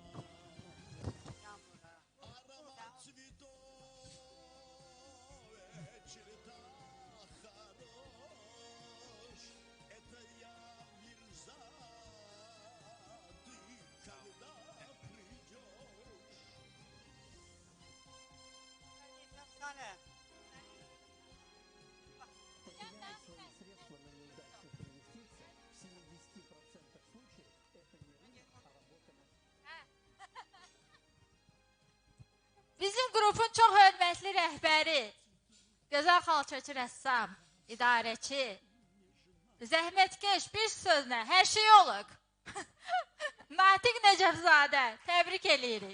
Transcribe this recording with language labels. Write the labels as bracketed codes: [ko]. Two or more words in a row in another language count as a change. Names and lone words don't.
[ru] Аромат цветов, вечер так хорош, это я Мирза, ты когда придешь? Потеряли свои средства на неудачных инвестициях, в 70% случаев это не рынок, а работа на... [az] Bizim qrupun çox hörmətli rəhbəri, gözəl xalçaçı rəssam, idarəçi, zəhmətkeş bir sözlə hər şey olub. Natiq Nəcəfzadə, təbrik eləyirik.